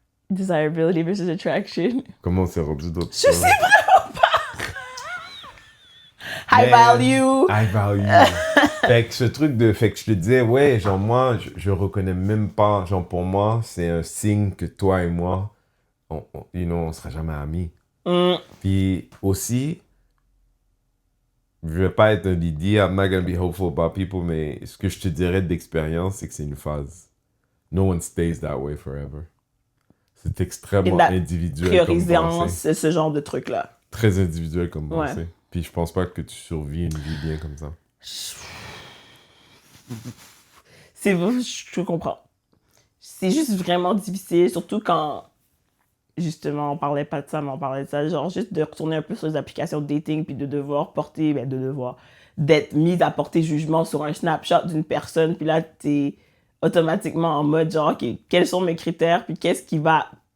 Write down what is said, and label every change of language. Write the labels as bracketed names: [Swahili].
[English] Desirability versus attraction. [French] comment on s'est rendu d'autres Je sais vraiment pas! [English] High value! [French] High value. Fait que ce truc de... Fait que je te disais, ouais, genre moi, je reconnais même pas... Genre pour moi, c'est un signe que toi et moi, on sera jamais amis. Puis aussi, je vais pas être un Didi, [English] I'm not gonna be hopeful about people, [French] mais ce que je te dirais d'expérience, c'est que c'est une phase. [English] No one stays that way forever. [French] C'est extrêmement individuel comme pensée. Ce genre de truc-là. Très individuel comme Ouais. pensée. Puis je pense pas que tu survis une vie bien comme ça. C'est vrai, je comprends. C'est juste vraiment difficile, surtout quand, justement, on parlait pas de ça, mais on parlait de ça, genre juste de retourner un peu sur les applications de dating, puis de devoir porter, d'être mise à porter jugement sur un snapshot d'une personne, puis là, t'es automatiquement en mode, genre, OK, quels sont mes critères, puis qu'est-ce qui va...